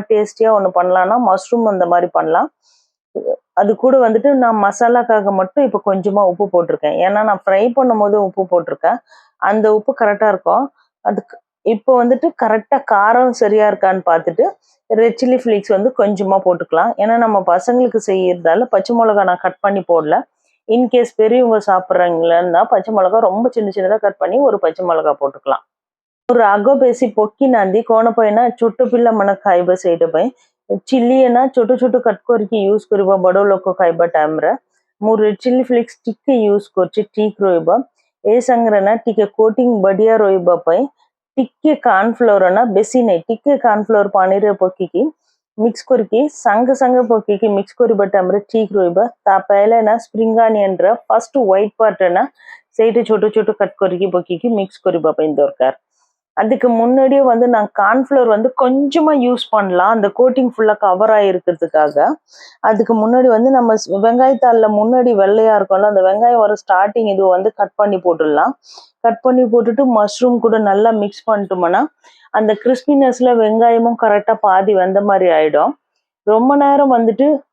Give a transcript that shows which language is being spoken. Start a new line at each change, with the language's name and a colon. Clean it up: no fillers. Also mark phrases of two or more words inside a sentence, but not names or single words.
Tamil: டேஸ்டியா ஒன்று பண்ணலாம்னா மஷ்ரூம் அந்த மாதிரி பண்ணலாம் அது கூட வந்துட்டு நான் மசாலாக்காக மட்டும் இப்போ கொஞ்சமா உப்பு போட்டிருக்கேன் ஏன்னா நான் ஃப்ரை பண்ணும் போது உப்பு போட்டிருக்கேன் அந்த உப்பு கரெக்டா இருக்கும் அதுக்கு இப்போ வந்துட்டு கரெக்டா காரம் சரியா இருக்கான்னு பார்த்துட்டு
English: red chilli flakes
Tamil: வந்து கொஞ்சமா போட்டுக்கலாம் ஏன்னா நம்ம பசங்களுக்கு செய்யறதால பச்சை மிளகா நான் கட் பண்ணி போடல இன்கேஸ் பெரியவங்க சாப்பிட்றாங்களா பச்சை மிளகா ரொம்ப சின்ன சின்னதாக கட் பண்ணி ஒரு பச்சை மிளகா போட்டுக்கலாம்
Odia: ରାଗ ବେଶୀ ପକି ନାହାନ୍ତି କଣ ପାଇଁ ନା ଛୋଟ ପିଲାମାନେ ଖାଇବା ସେଇଟା ପାଇଁ ଚିଲି ନା ଛୋଟ ଛୋଟ କଟ୍ କରିକି ୟୁଜ କରିବ ବଡ ଲୋକ ଖାଇବା ଟାଇମରେ ମୁଁ
English: red chilli flakes
Odia: ଟିକେ ୟୁଜ କରୁଛି ଠିକ ରହିବ ଏ ସାଙ୍ଗରେ ନା ଟିକେ କୋଟିଂ ବଢିଆ ରହିବା ପାଇଁ ଟିକେ କର୍ଣ୍ଣଫ୍ଲୋର ନା ବେଶୀ ନାହିଁ ଟିକେ କର୍ଣ୍ଣଫ୍ଲୋର ପାଣିରେ ପକେଇକି ମିକ୍ସ କରିକି ସାଙ୍ଗେ ସାଙ୍ଗେ ପକେଇକି ମିକ୍ସ କରିବା ଟାଇମରେ ଠିକ ରହିବ ତା ପହଲେ ନା ସ୍ପ୍ରିଙ୍ଗ ଅନିୟନର ଫାର୍ଷ୍ଟ ହ୍ୱାଇଟ୍ ପାର୍ଟ ନା ସେଇଠି ଛୋଟ ଛୋଟ କଟ୍ କରିକି ପକେଇକି ମିକ୍ସ କରିବା ପାଇଁ ଦରକାର
Tamil: அதுக்கு முன்னாடியே வந்து நான் கார்ன்ஃப்ளவர் வந்து கொஞ்சமா யூஸ் பண்ணலாம் அந்த கோட்டிங் ஃபுல்லா கவர் ஆகிருக்கிறதுக்காக அதுக்கு முன்னாடி வந்து நம்ம வெங்காயத்தாளில் முன்னாடி வெள்ளையா இருக்கும்ல அந்த வெங்காயம் வர ஸ்டார்டிங் இது வந்து கட் பண்ணி போட்டுடலாம் கட் பண்ணி போட்டுட்டு மஷ்ரூம் கூட நல்லா மிக்ஸ் பண்ணிட்டோம்னா அந்த கிறிஸ்பினஸ்ல வெங்காயமும் கரெக்டா பாதி வந்த மாதிரி ஆயிடும் ரொம்ப நேரம் வந்துட்டு